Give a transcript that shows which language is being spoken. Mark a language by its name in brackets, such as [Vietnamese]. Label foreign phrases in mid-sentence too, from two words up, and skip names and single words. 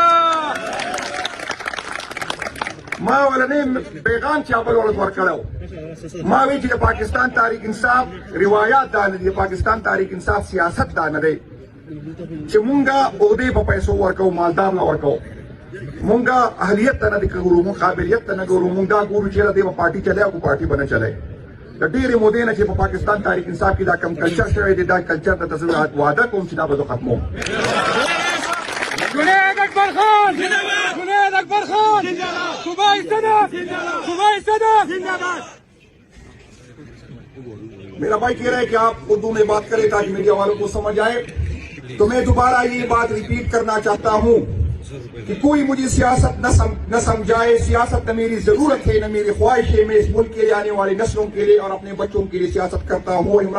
[Pashto] ما ولنې پیغام چا بل ورځ ورکړی ما وی چې د پاکستان تحریک انصاف روایات دا نه دي د پاکستان تحریک انصاف سیاست دا نه دی چې مونږه عہدې په پیسو ورکوو مالدار نه ورکوو مونږه اهلیت ته نه دي ګورو مونږ قابلیت ته نه ګورو مونږ دا ګورو چې دې به پارټي چلی او پارټي به نه چلی د ډېرې مودې نه چې په پاکستان تحریک انصاف کې دا کم کلچر شوی دی دا کلچر ته زه وعده کوم چې دا به زه ختموم جنید اکبر خان جنید اکبر خان صوبائی صدر صوبائی صدر [Urdu] میرا بھائی کہہ رہا ہے کہ آپ اردو میں بات کریں تاکہ میڈیا والوں کو سمجھ آئے تو میں دوبارہ یہ بات ریپیٹ کرنا چاہتا ہوں کہ کوئی مجھے سیاست نہ سمجھائے سیاست نہ میری ضرورت ہے نہ میری خواہش ہے میں اس ملک کے لیے آنے والی نسلوں کے لیے اور اپنے بچوں کے لیے سیاست کرتا ہوں عمران